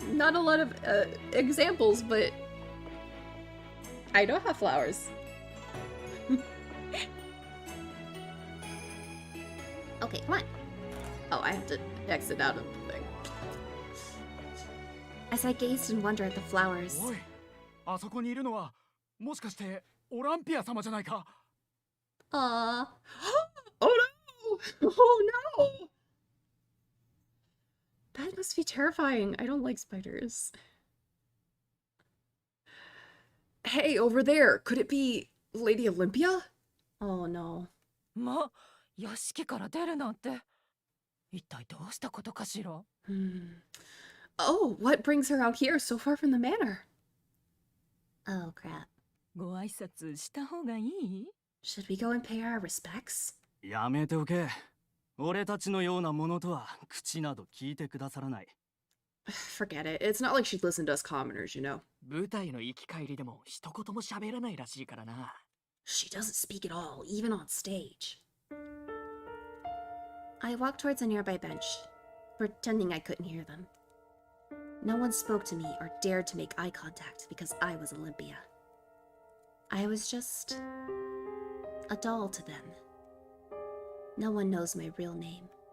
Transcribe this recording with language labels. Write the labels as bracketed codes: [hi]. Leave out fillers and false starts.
[en] Not a lot of examples, but I don't have flowers. Okay, come on. Oh, I have to exit out of the thing. As I gazed in wonder at the flowers, [ja] おい、あそこにいるのはもしかしてオランピア様じゃないか。 [en] Aww. Oh no! Oh no! That must be terrifying. I don't like spiders. Hey, over there. Could it be Lady Olympia? Oh no. [ja] ま、屋敷から出るなんて。一体どうしたことかしら。 [en] Oh, what brings her out here so far from the manor? oh crap. [ja] ご挨拶した方がいい？ [en] Should we go and pay our respects? [ja] やめておけ。俺たちのようなものとは口など聞いてくださらない。 [en] Forget it. It's not like she'd listen to us commoners, you know. [ja] 舞台の行き帰りでも一言も喋らないらしいからな。 [en] She doesn't speak at all, even on stage. I walked towards a nearby bench, pretending I couldn't hear them. No one spoke to me or dared to make eye contact because I was Olympia. I was just a doll to them. No one knows my real name.